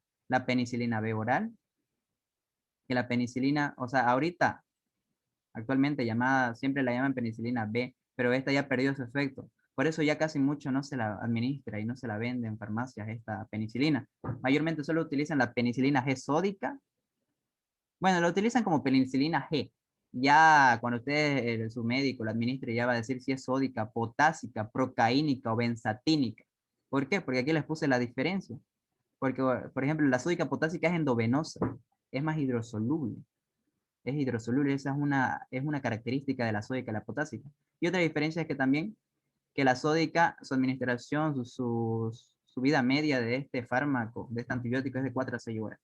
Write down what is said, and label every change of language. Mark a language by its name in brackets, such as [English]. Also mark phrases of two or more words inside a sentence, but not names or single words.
[Spanish] La penicilina B oral, que la penicilina, o sea, ahorita, actualmente llamada, siempre la llaman penicilina B, pero esta ya perdió su efecto. Por eso ya casi mucho no se la administra y no se la vende en farmacias esta penicilina. Mayormente solo utilizan la penicilina G sódica. Bueno, lo utilizan como penicilina G. Ya cuando usted, su médico, la administre, ya va a decir si es sódica, potásica, procaínica o benzatínica. ¿Por qué? Porque aquí les puse la diferencia. Porque, por ejemplo, la sódica potásica es endovenosa, es más hidrosoluble. Es hidrosoluble, esa es una característica de la sódica, la potásica. Y otra diferencia es que también que la sódica, su administración, su vida media de este fármaco, de este antibiótico, es de 4 a 6 horas.